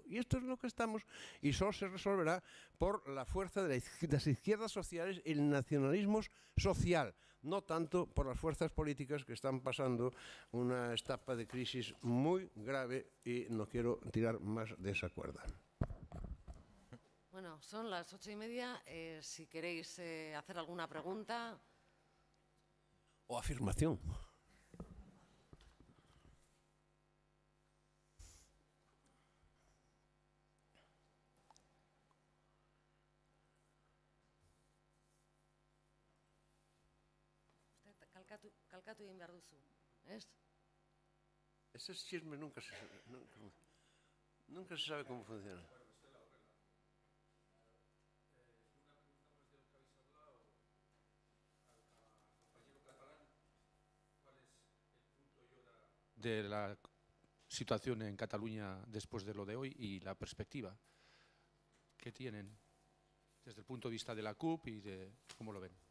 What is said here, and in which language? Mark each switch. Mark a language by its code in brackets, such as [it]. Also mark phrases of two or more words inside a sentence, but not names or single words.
[es] Y esto es lo que estamos, y solo se resolverá por la fuerza de las izquierdas sociales y el nacionalismo social, no tanto por las fuerzas políticas que están pasando una etapa de crisis muy grave, y no quiero tirar más de esa cuerda. Bueno, son las 8:30. Si queréis hacer alguna pregunta o afirmación. [eu] Kalkatu egin behar duzu, ez? [es] Ese chisme nunca se sabe cómo funciona. De la situación en Cataluña después de lo de hoy y la perspectiva que tienen desde el punto de vista de la CUP y de cómo lo ven.